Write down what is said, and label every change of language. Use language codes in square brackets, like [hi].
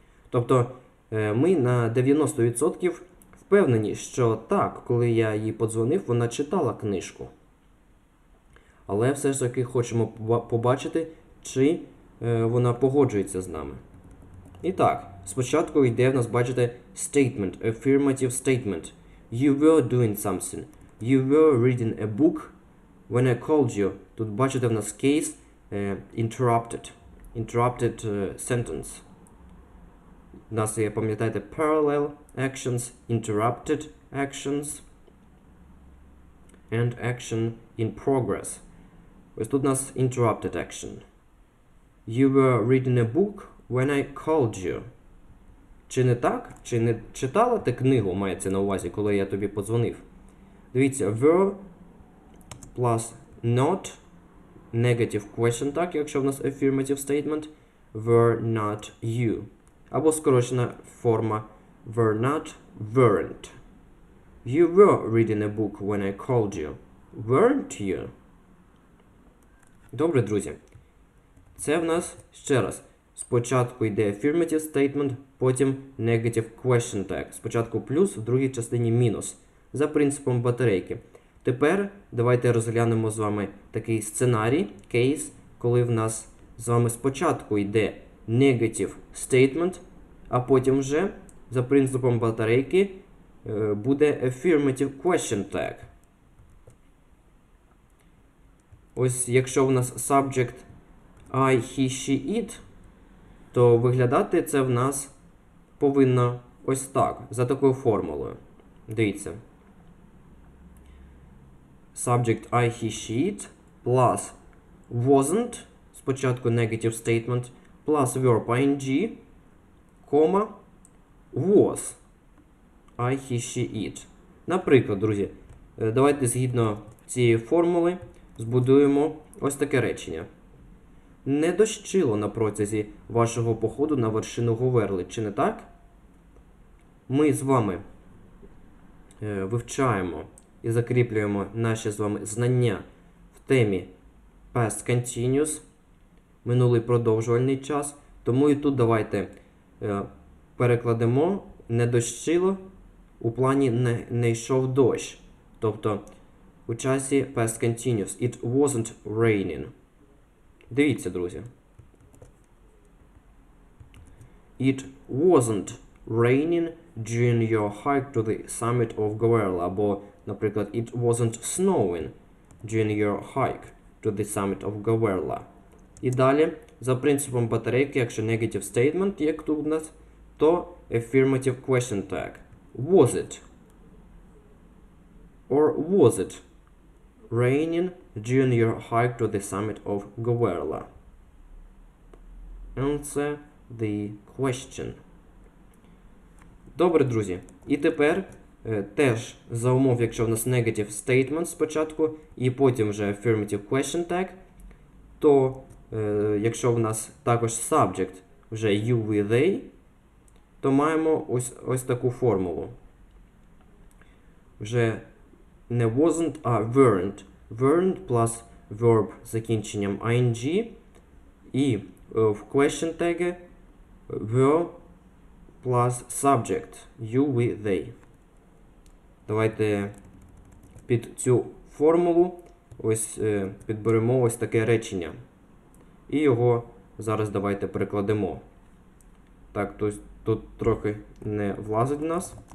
[uk] Тобто, ми на 90% впевнені, що так, коли я їй подзвонив, вона читала книжку. Але все ж таки хочемо побачити, чи вона погоджується з нами. І так, спочатку йде в нас, бачите, statement, [en] affirmative statement. You were doing something. You were reading a book when I called you. [uk] Тут, бачите, в нас [en] case interrupted. Interrupted sentence. [uk] У нас є, пам'ятаєте, [en] parallel actions, interrupted actions and action in progress. [uk] Ось тут у нас interrupted action. [en] You were reading a book when I called you. [uk] Чи не так? Чи не читала ти книгу, мається на увазі, коли я тобі подзвонив? [en] Дивіться, were plus not, negative question tag, [uk] якщо в нас [en] affirmative statement, were not you. [uk] Або скорочена форма were not, weren't. [en] You were reading a book when I called you. Weren't you? [uk] Добре, друзі. Це в нас, ще раз, спочатку йде [en] affirmative statement, [uk] потім [en] negative question tag. [uk] Спочатку плюс, в другій частині мінус. За принципом батарейки. Тепер давайте розглянемо з вами такий сценарій, кейс, коли в нас з вами спочатку йде [en] negative statement, [uk] а потім вже за принципом батарейки буде [en] affirmative question tag. [uk] Ось якщо в нас subject I, he, she, it, то виглядати це в нас повинно ось так, за такою формулою. Дивіться. [en] Subject I, he, she, it, plus wasn't, [uk] спочатку [en] negative statement, plus verb ing, кома, was. I, he, she, it. [uk] Наприклад, друзі, давайте згідно цієї формули збудуємо ось таке речення. Не дощило на протязі вашого походу на вершину Говерли, чи не так? Ми з вами вивчаємо і закріплюємо наші з вами знання в темі Past Continuous, минулий продовжувальний час. Тому і тут давайте перекладемо не дощило у плані не йшов дощ. Тобто у часі Past Continuous. [en] It wasn't raining. [uk] Дивіться, друзі. [en] It wasn't raining during your hike to the summit of Goverla. Або, наприклад, it wasn't snowing during your hike to the summit of Goverla. [uk] І далі, за принципом батарейки, якщо [en] negative statement, [uk] як тут у нас, то [en] affirmative question tag. Was it? Or was it raining during your hike to the summit of Goverla? Answer the question. [uk] Добре, друзі. І тепер теж за умов, якщо в нас [en] negative statement [uk] спочатку, і потім вже [en] affirmative question tag, [uk] то якщо в нас також subject вже [en] you with they, [uk] то маємо ось таку формулу. Вже не wasn't, а weren't. [en] Weren't plus verb з закінченням ing. [uk] І в [en] question tag were plus subject you with they. [uk] Давайте під цю формулу ось підберемо ось таке речення. І його зараз давайте перекладемо. Так, тут трохи не влазить в нас.